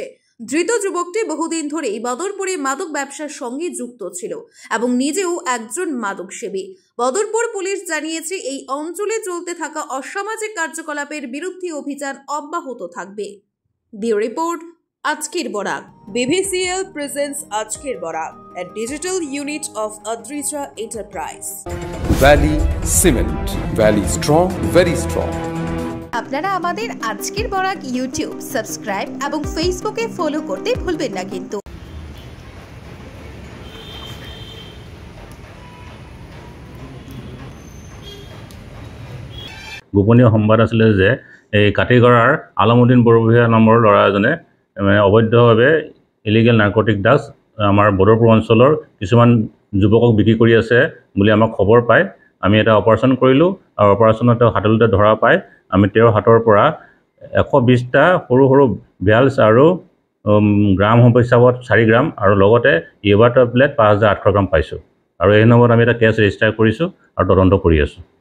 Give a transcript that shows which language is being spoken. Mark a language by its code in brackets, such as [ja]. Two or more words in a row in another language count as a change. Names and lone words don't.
[bn] ধৃত যুবকটি বহুদিন ধরেই বদরপুরে মাদক ব্যবসার সঙ্গে যুক্ত ছিল এবং নিজেও একজন মাদক সেবী। বদরপুর পুলিশ জানিয়েছে, এই অঞ্চলে চলতে থাকা অসামাজিক কার্যকলাপের বিরুদ্ধে অভিযান অব্যাহত থাকবে। ব্যুরো রিপোর্ট, আজকের বরাক। BVCL presents আজকের বরাক, [en] a digital unit of Adrija Enterprise. Valley Cement, Valley strong, very strong. [bn] আপনারা আমাদের আজকের বরাক ইউটিউব সাবস্ক্রাইব এবং ফেসবুকে ফলো করতে ভুলবেন না কিন্তু। [as] গোপনীয় সংবাদ আছিলে যে এই কাটিগড়াৰ আলমউদ্দিন বৰভূঞা নামৰ ল'ৰা এজনে অবৈধভাৱে [en] illegal narcotic drugs [as] আমাৰ বদৰপুৰ অঞ্চলৰ কিছুমান যুৱকক বিক্ৰী কৰি আছে বুলি আমাক খবৰ পায়। আমি এটা অপাৰেশ্যন কৰিলোঁ আৰু অপাৰেশ্যনত হাতলতে ধৰা পাই আমি তেওঁৰ হাতৰ পৰা 120টা সৰু সৰু ভেলছ আৰু গ্ৰাম হিচাপত 4 গ্ৰাম আৰু লগতে ইয়েবা টেবলেট 5,800 গ্ৰাম পাইছোঁ আৰু এই নম্বৰত আমি এটা কেছ ৰেজিষ্টাৰ কৰিছোঁ আৰু তদন্ত কৰি আছোঁ।